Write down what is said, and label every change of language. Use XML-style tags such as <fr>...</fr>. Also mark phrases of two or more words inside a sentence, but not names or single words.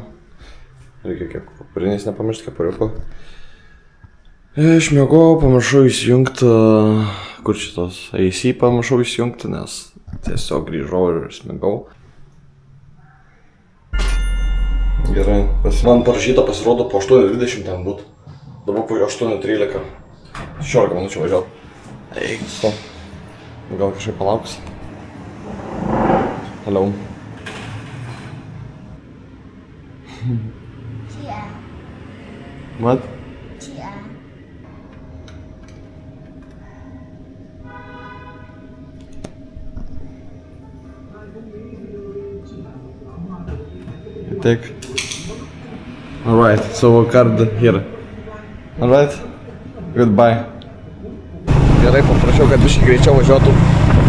<lt>Reikia kiek papiriniais nepamiršti, kepuriuko. Išmiegojau, pamiršau įsijungti, kur šitos AC pamiršau įsijungti, nes tiesiog grįžau ir smigau. Gerai, man parašyta pasirodo po 8:20 ten būt. Dabar po 8:13. 16 minučių važiuot. Eik, su. Gal kažkaip palauks.</lt> <en>Hello.</en> <vi>Chị à,</vi> <en>What?</en> <vi>chị à.</vi> <en>You take. Alright, so card here. Alright, goodbye.</en> <lt>Gerai, paprašiau, kad biškai greičiau važiuotų.</lt>